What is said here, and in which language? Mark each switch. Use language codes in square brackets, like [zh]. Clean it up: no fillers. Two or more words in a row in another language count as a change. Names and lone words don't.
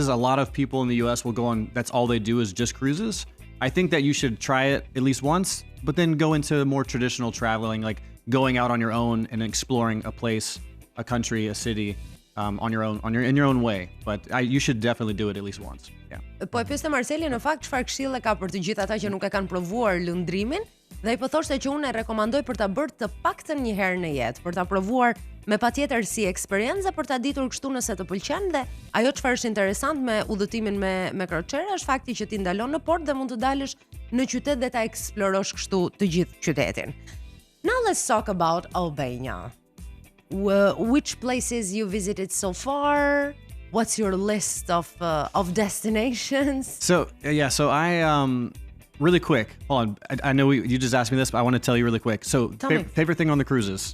[en] A lot of people in the US will go on, that's all they do is just cruises. I think that you should try it at least once, but then go into more traditional traveling, like going out on your own and exploring a place, a country, a city, on your own, in your own way. But you should definitely do it at least once. Yeah. [sq] Po e pyeste Marseli, në fakt çfarë këshille ka për të gjithë ata që nuk e kanë provuar lundrimin, dhe ai po thoshte që unë e rekomandoj për ta bërë të paktën një herë në jetë, për ta provuar me patjetër si eksperiencë, për ta ditur kështu nëse të pëlqen. Dhe ajo çfarë është interesant me udhëtimin me crociera është fakti që ti ndalon në port dhe mund të dalësh në qytet dhe ta eksplorosh kështu të gjithë qytetin. [en] Now let's talk about Albania. Which places you visited so far? What's your list of destinations? So I really quick. Hold on, I know you just asked me this, but I want to tell you really quick. So favorite thing on the cruises?